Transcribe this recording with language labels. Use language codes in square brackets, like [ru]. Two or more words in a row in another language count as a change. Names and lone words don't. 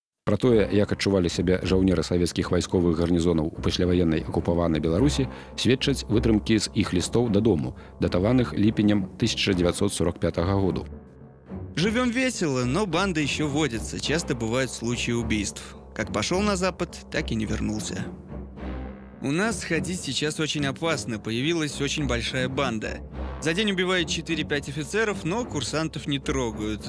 [be] Пра тое, як адчувалі сябе жаўнеры савецкіх вайсковых гарнізонаў у пасляваеннай акупаванай Беларусі, сведчаць вытрымкі з іх лістов дадому, датаваных ліпенем 1945 году. [ru] Живем весело, но банды еще водятся. Часто бывают случаи убийств. Как пошел на Запад, так и не вернулся. У нас ходить сейчас очень опасно. Появилась очень большая банда. За день убивают 4-5 офицеров, но курсантов не трогают.